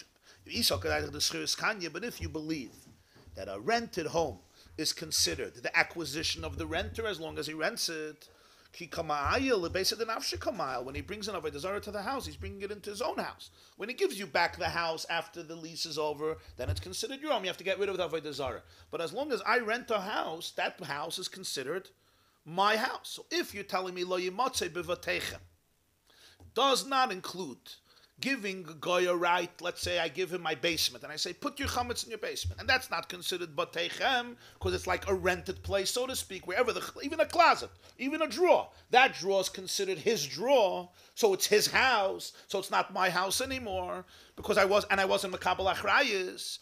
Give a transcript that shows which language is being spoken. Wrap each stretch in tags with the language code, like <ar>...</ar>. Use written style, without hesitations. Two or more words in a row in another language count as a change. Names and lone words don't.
<en>But if you believe that a rented home is considered the acquisition of the renter as long as he rents it, when he brings an</en> <he>עבודה זרה</he> <en>to the house, he's bringing it into his own house. When he gives you back the house after the lease is over, then it's considered your home. You have to get rid of the</en> <he>עבודה זרה.</he> <en>But as long as I rent a house, that house is considered my house. So if you're telling me</en> <he>לא ימצא בבתיכם</he> <en>does not include giving a guy a right, let's say I give him my basement, and I say, put your chametz in your basement. And that's not considered bateichem, because it's like a rented place, so to speak, wherever, even a closet, even a drawer. That drawer is considered his drawer, so it's his house, so it's not my house anymore, because I wasn't</en> <he>מקבל אחריות.</he>